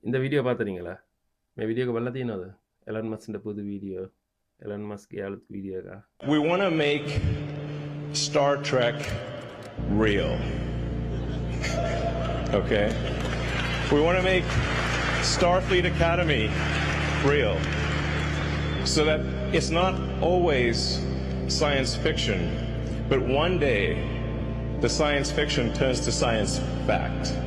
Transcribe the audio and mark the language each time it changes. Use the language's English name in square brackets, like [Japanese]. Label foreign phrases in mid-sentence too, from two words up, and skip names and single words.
[Tamil] இந்த வீடியோ பார்த்துறீங்களா? [Sinhala] මේ වීඩියෝ එක බලලා තියෙනවද? එලන් මස්ක්ගේ පුது වීඩියෝ. එලන් මස්ක්ගේ අලුත් වීඩියෝ එක. [English] We want to make Star Trek real. Okay? We want to make Starfleet Academy real. So that it's not always science fiction, but one day the science fiction turns to science fact.